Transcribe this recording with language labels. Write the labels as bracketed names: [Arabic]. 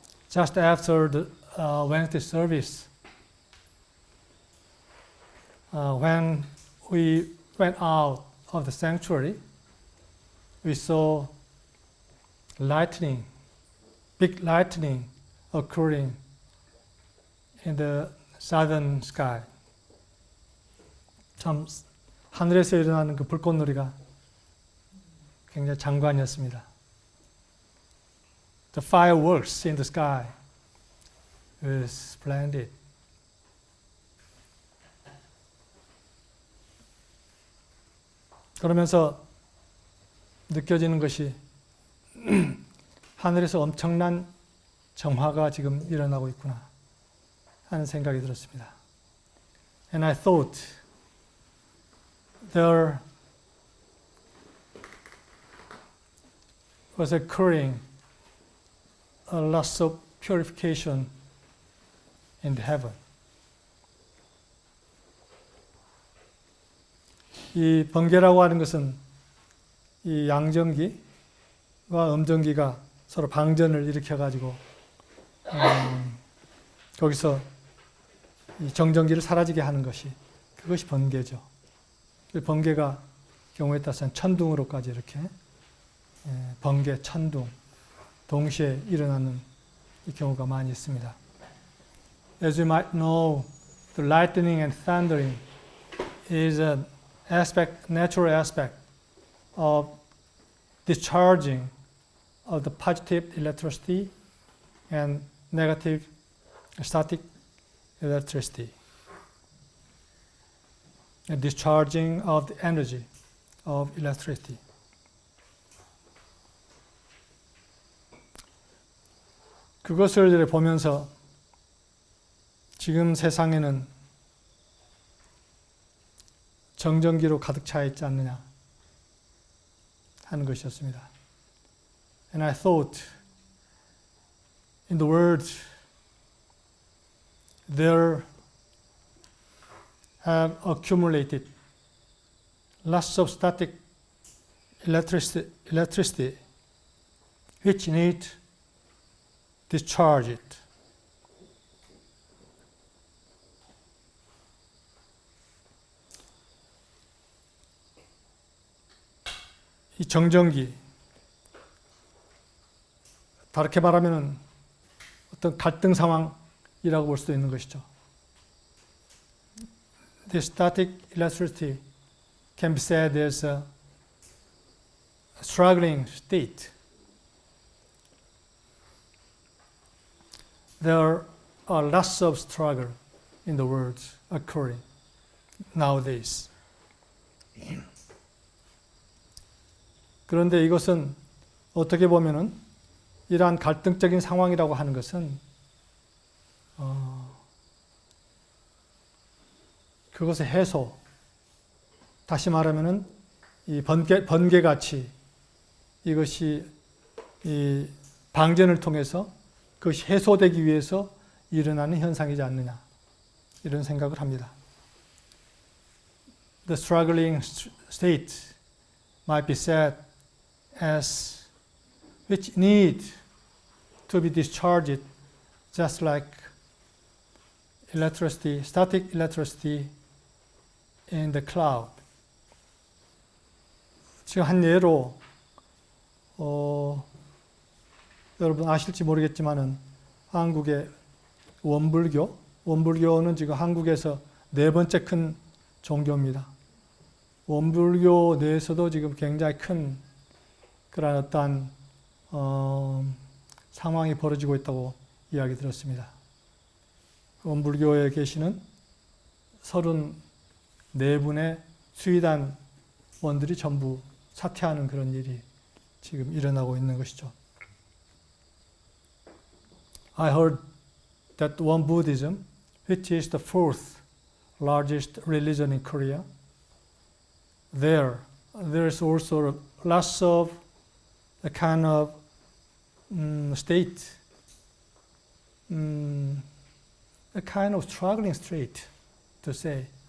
[English] Just after the Wednesday service, when we went out of the sanctuary, we saw lightning, big lightning occurring in the southern sky. [Korean] 참 하늘에서 일어나는 그 불꽃놀이가 굉장히 장관이었습니다. [English] The fireworks in the sky was splendid. [Korean] 그러면서 느껴지는 것이 하늘에서 엄청난 정화가 지금 일어나고 있구나 하는 생각이 들었습니다. [English] And I thought there was occurring a lot of purification in the heaven. [Korean] 이 번개라고 하는 것은 이 양전기와 음전기가 서로 방전을 일으켜가지고 거기서 이 정전기를 사라지게 하는 것이, 그것이 번개죠. 번개가 경우에 따라서는 천둥으로까지 이렇게 번개, 천둥 동시에 일어나는 이 경우가 많이 있습니다. [English] As you might know, the lightning and thundering is an aspect, natural aspect of discharging of the positive electricity and negative static electricity. A discharging of the energy of electricity. [Korean] 그것을 보면서 지금 세상에는 정전기로 가득 차 있지 않느냐 하는 것이었습니다. [English] And I thought, in the world, there have accumulated lots of static electricity which need discharge it. [Korean] 이 정전기, 다르게 말하면 어떤 갈등 상황이라고 볼 수도 있는 것이죠. [English] The static electricity can be said as a struggling state. There are lots of struggle in the world occurring nowadays. [Korean] 그런데 이것은 어떻게 보면은 이러한 갈등적인 상황이라고 하는 것은 그것의 해소, 다시 말하면은 이 번개같이 이것이 이 방전을 통해서 그것이 해소되기 위해서 일어나는 현상이지 않느냐, 이런 생각을 합니다. [English] The struggling state might be said as which need to be discharged, just like electricity, static electricity in the cloud. [Korean] 지금 한 예로 여러분 아실지 모르겠지만은 한국의 원불교 원불교는 지금 한국에서 네 번째 큰 종교입니다. 원불교 내에서도 지금 굉장히 큰 그런 어떠한 상황이 벌어지고 있다고 이야기 들었습니다. 원불교에 계시는 34분의 수의단 원들이 전부 사퇴하는 그런 일이 지금 일어나고 있는 것이죠. [English] I heard that Won Buddhism, which is the fourth largest religion in Korea, there's also lots of a kind of state, a kind of struggling state, to say.